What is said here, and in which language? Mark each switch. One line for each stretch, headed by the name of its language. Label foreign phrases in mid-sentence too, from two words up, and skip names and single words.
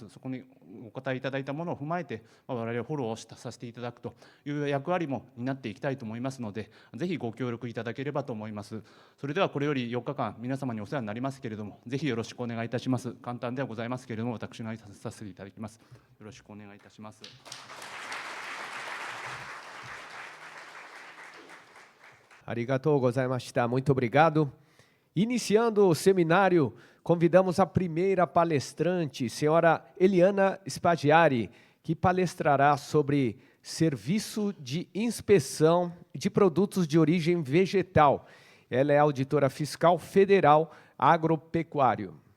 Japanese: そこにお答えいただいたものを踏まえて、我々はフォローをさせていただくという役割も担っていきたいと思いますので、ぜひご協力いただければと思います。それではこれより4日間皆様にお世話になりますけれども、ぜひよろしくお願いいたします。簡単ではございますけれども、私の挨拶させていただきます。よろしくお願いいたします。ありがとうございました.
Portuguese: Muito obrigado. Iniciando o seminário, convidamos a primeira palestrante, senhora Eliana Spaggiari, que palestrará sobre serviço de inspeção de produtos de origem vegetal. Ela é auditora fiscal federal agropecuário.